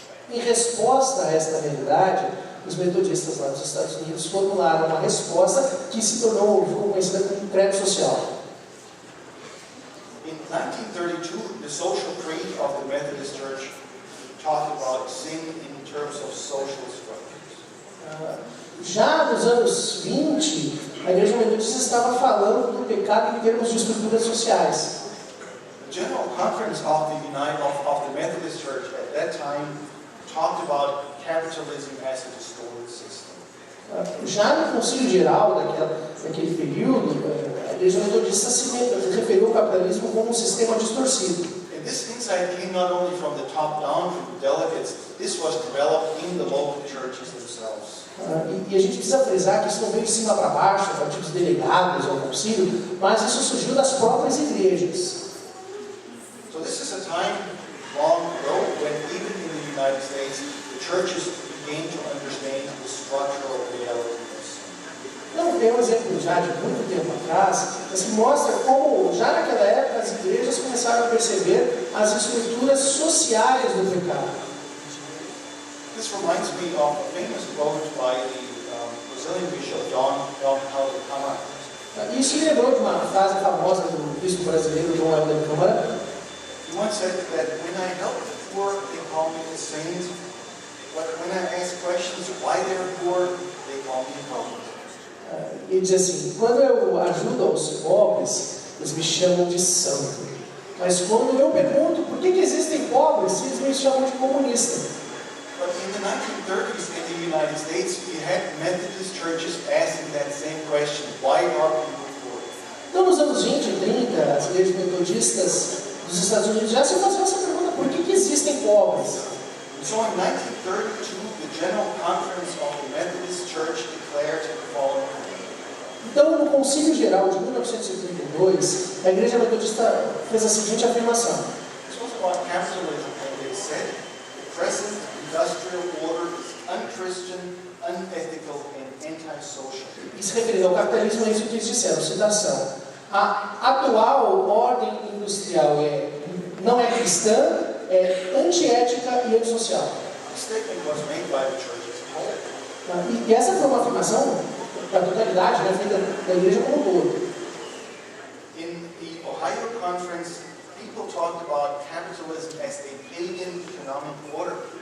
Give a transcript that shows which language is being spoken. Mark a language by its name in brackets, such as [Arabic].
[Portuguese] Em resposta a esta realidade, os metodistas lá dos Estados Unidos formularam uma resposta que se tornou conhecida como credo social. [English] In 1932, the social creed of the Methodist Church talked about sin in terms of social structures. [Portuguese] Já nos anos 20, a Igreja Metodista estava falando do pecado em termos de estruturas sociais. [English] The General Conference of the Methodist Church at that time talked about capitalism as a distorted system. [Portuguese] Já no Concílio Geral daquele período, a Igreja Metodista se referiu ao capitalismo como um sistema distorcido. [English] And this insight came not only from the top down, from the delegates, this was developed in the local churches themselves. [Portuguese] E a gente precisa frisar que isso não veio de cima para baixo, a partir dos delegados ao concílio, mas isso surgiu das próprias igrejas. [English] So this is a time long ago when even in the United States, the churches began to understand the structural reality of sin. [Portuguese] Não tem um exemplo já de muito tempo atrás, mas que mostra como, já naquela época, as igrejas começaram a perceber as estruturas sociais do pecado. [English] This reminds me of a famous quote by the Brazilian bishop Dom Paulo Camargo. [Portuguese] Isso me lembrou de uma frase famosa do bispo brasileiro Dom Helder Câmara. [English] He once said that when I help the poor, they call me a saint. But when I ask questions why they're poor, they call me a prophet. [Portuguese] Ele diz assim: quando eu ajudo os pobres, eles me chamam de santo. Mas quando eu pergunto por que existem pobres, eles me chamam de comunista. [English] But in the 1930s in the United States, we had Methodist churches asking that same question: why are people poor? [Portuguese] Então, nos anos 20 e 30, as igrejas metodistas dos Estados Unidos já se faziam essa pergunta: por que existem pobres? [English] So in 1932, the General Conference of the Methodist Church declared the following. [Portuguese] Então, no Concílio Geral de 1932, a Igreja Metodista fez a seguinte afirmação: [English] This was about capitalism, and they said the present industrial order is unchristian, unethical, and antisocial. [Portuguese] E se referindo ao capitalismo, é isso que eles disseram, citação: a atual ordem industrial não é cristã, é antiética e antissocial. [English] This statement was made by the church as a whole. [Portuguese] E essa foi uma afirmação da totalidade, né, feita da igreja como um todo. [English] In the Ohio Conference, people talked about capitalism as a pagan economic order.